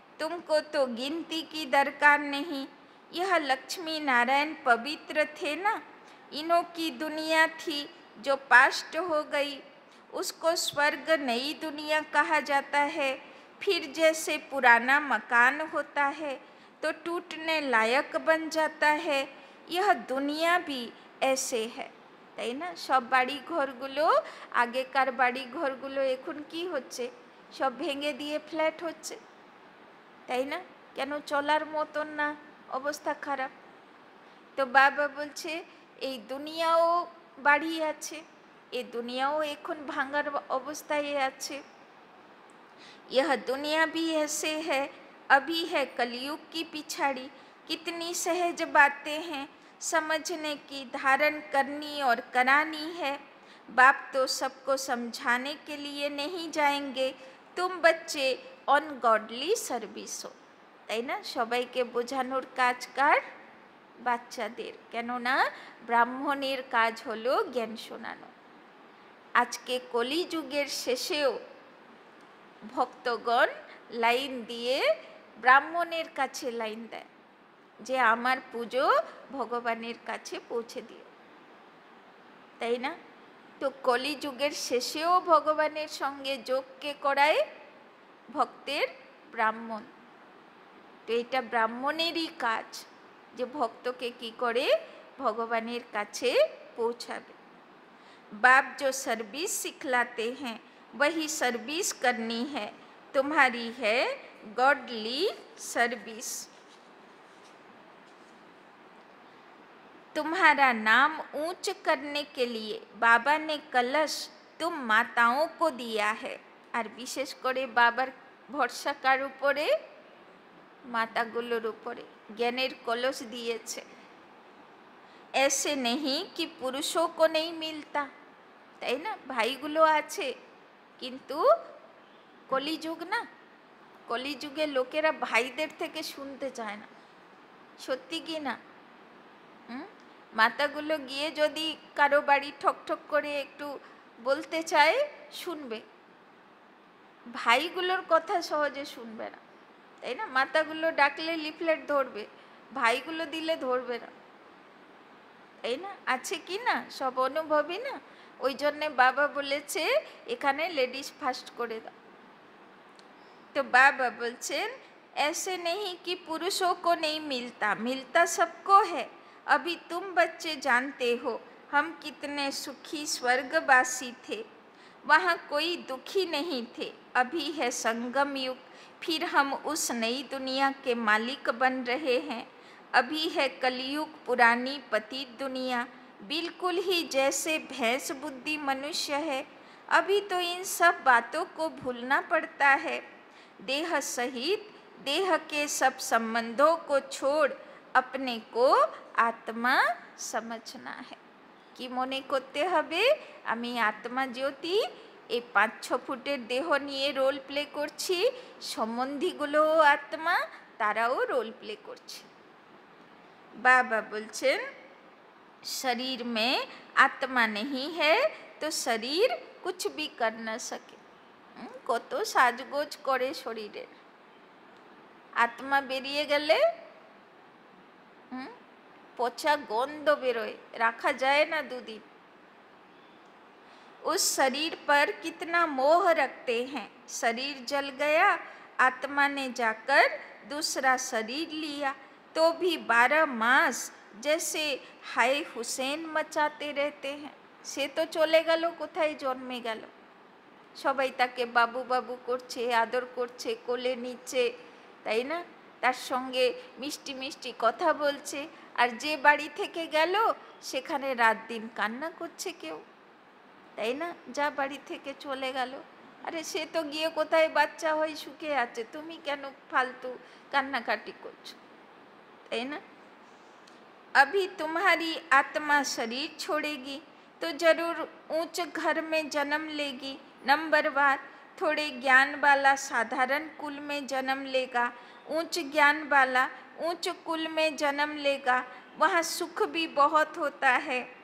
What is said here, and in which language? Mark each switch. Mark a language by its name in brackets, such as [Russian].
[Hindi] तुमको तो गिनती की दरकार नहीं। यह लक्ष्मी नारायण पवित्र थे ना, इन्हों की दुनिया थी जो पास्ट हो गई, उसको स्वर्ग नई दुनिया कहा जाता है। फिर जैसे पुराना मकान होता है तो टूटने लायक बन जाता है, यह दुनिया भी ऐसे है, [Bangla] তাই না? সব বাড়ি ঘরগুলো, আগেকার বাড়ি ঘরগুলো এখন কি হচ্ছে, সব ভেঙে দিয়ে ফ্ল্যাট হচ্ছে, তাই না? কেন? চলার মতন না, অবস্থা খারাপ। তো বাবা বলছে এই দুনিয়াও বাড়ি আছে, এই দুনিয়াও এখন ভাঙার অবস্থায় আছে। [Hindi] यह दुनिया भी ऐसे है, अभी है कलयुग की पिछाड़ी। कितनी सहज बातें हैं, समझने की, धारण करनी और करानी है। बाप तो सबको समझाने के लिए नहीं जाएंगे, तुम बच्चे ऑन गॉडली सर्विस हो, [Bangla] তাই না? সবাইকে বোঝানোর কাজ কার? বাচ্চাদের। কেননা ব্রাহ্মণের কাজ হলো জ্ঞান শোনানো। আজকে কলিযুগের শেষেও ভক্তগণ লাইন দিয়ে ব্রাহ্মণের কাছে লাইন দেয় যে আমার পুজো ভগবানের কাছে পৌঁছে দিও, তাই না? তো কলিযুগের শেষেও ভগবানের সঙ্গে যোগকে করায় ভক্তের ব্রাহ্মণ। তো এটা ব্রাহ্মণেরই কাজ যে ভক্তকে কি করে ভগবানের কাছে পৌঁছাবে। [Hindi] बाप जो सर्विस सिखलाते हैं वही सर्विस करनी है, तुम्हारी है गॉडली सर्विस। तुम्हारा नाम ऊंच करने के लिए बाबा ने कलश तुम माताओं को दिया है। और विशेष करे बाबार [Bangla] ভরসা কার উপরে? মাতাগুলোর উপরে। জ্ঞানের কলস দিয়েছে। [Hindi] ऐसे नहीं कि पुरुषों को नहीं मिलता, [Bangla] তাই না? ভাইগুলো আছে, কিন্তু কলিযুগ না, কলিযুগে লোকেরা ভাইদের থেকে শুনতে চায় না। সত্যি কি না? মাতাগুলো গিয়ে যদি কারো বাড়ি ঠক ঠক করে একটু বলতে চায়, শুনবে। ভাইগুলোর কথা সহজে শুনবে না, তাই না? মাতাগুলো ডাকলে লিফলেট ধরবে, ভাইগুলো দিলে ধরবে না, তাই না? আছে কি না? সব অনুভবই না। ওই জন্যে বাবা বলেছে এখানে লেডিস ফার্স্ট করে দাও। [Hindi] तो बाबा बोलছেন ऐसे नहीं कि पुरुषों को नहीं मिलता, मिलता सबको है। अभी तुम बच्चे जानते हो हम कितने सुखी स्वर्गवासी थे, वहाँ कोई दुखी नहीं थे। अभी है संगम युग, फिर हम उस नई दुनिया के मालिक बन रहे हैं। अभी है कलयुग, पुरानी पतित दुनिया, बिल्कुल ही जैसे भैंस बुद्धि मनुष्य है। अभी तो इन सब बातों को भूलना पड़ता है। देह सहित देह के सब संबंधों को छोड़ अपने को आत्मा समझना है। [Bangla] কি মনে করতে হবে? আমি আত্মা জ্যোতি, এই 5-6 ফুটের দেহ নিয়ে রোল প্লে করছি, সম্বন্ধীগুলোও আত্মা, তারাও রোল প্লে করছে। বাবা বলছেন [Hindi] शरीर में आत्मा नहीं है तो शरीर कुछ भी कर न सके। [Bangla] কত সাজগোজ করে শরীরের, আত্মা বেরিয়ে গেলে পচা গন্ধ বেরোয়, রাখা যায় না দুদিন। [Hindi] उस शरीर पर कितना मोह रखते हैं। शरीर जल गया, आत्मा ने जाकर दूसरा शरीर लिया, तो भी 12 मास जैसे हाय हुसैन मचाते रहते हैं। [Bangla] সে তো চলে গেল, কোথায় জন্মে গেল? সবাই তাকে বাবু বাবু করছে, আদর করছে, কোলে নিচ্ছে, তাই না? তার সঙ্গে মিষ্টি মিষ্টি কথা বলছে। আর যে বাড়ি থেকে গেল সেখানে রাত দিন কান্না করছে কেউ, তাই না? যা বাড়ি থেকে চলে গেল, আরে সে তো গিয়ে কোথায় বাচ্চা হয়ে সুখে আছে, তুমি কেন ফালতু কান্নাকাটি করছো, তাই না? [Hindi] अभी तुम्हारी आत्मा शरीर छोड़ेगी तो जरूर ऊंच घर में जन्म लेगी। नंबरवार थोड़े ज्ञान वाला साधारण कुल में जन्म लेगा, ऊंच ज्ञान वाला ऊंच कुल में जन्म लेगा, वहाँ सुख भी बहुत होता है।